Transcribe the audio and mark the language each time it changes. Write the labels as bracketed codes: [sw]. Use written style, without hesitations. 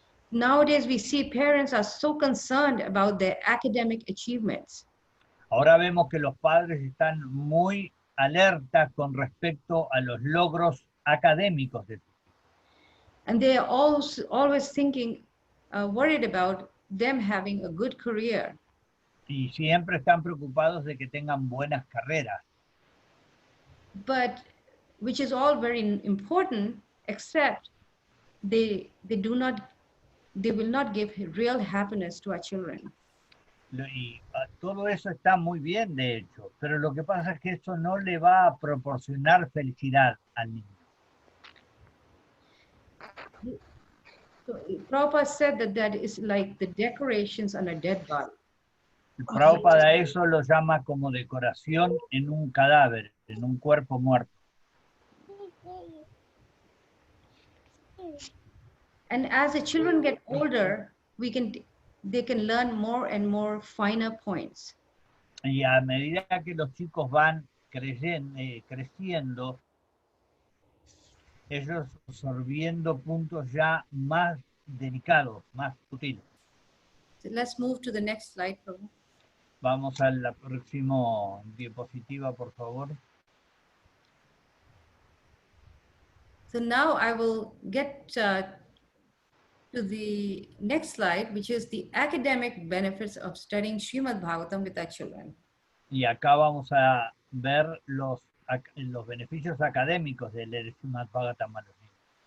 [en] Nowadays we see parents are so concerned about their academic achievements. [es] Ahora vemos que los padres están muy alerta con respecto a los logros académicos de [en] And they are always thinking, worried about them having a good career. [es] y siempre están preocupados de que tengan buenas carreras. [en] But which is all very important, except they will not give real happiness to our children. [es] Y todo eso está muy bien, de hecho, pero lo que pasa es que eso no le va a proporcionar felicidad al niño. [en] So Prabhupada said that is like the decorations on a dead body. [es] El Prabhupada eso lo llama como decoración en un cadáver, en un cuerpo muerto. [en] And as the children get older, they can learn more and more finer points. [es] Y a medida que los chicos van creciendo, ellos absorbiendo puntos ya más delicados, más sutiles. [en] So let's move to the next slide, Prabhu. [es] Vamos a la próxima diapositiva, por favor. [en] So now I will get to the next slide, which is the academic benefits of studying Srimad-bhagavatam with our children. [es] Y acá vamos a ver los beneficios académicos de leer Srimad-bhagavatam a los niños.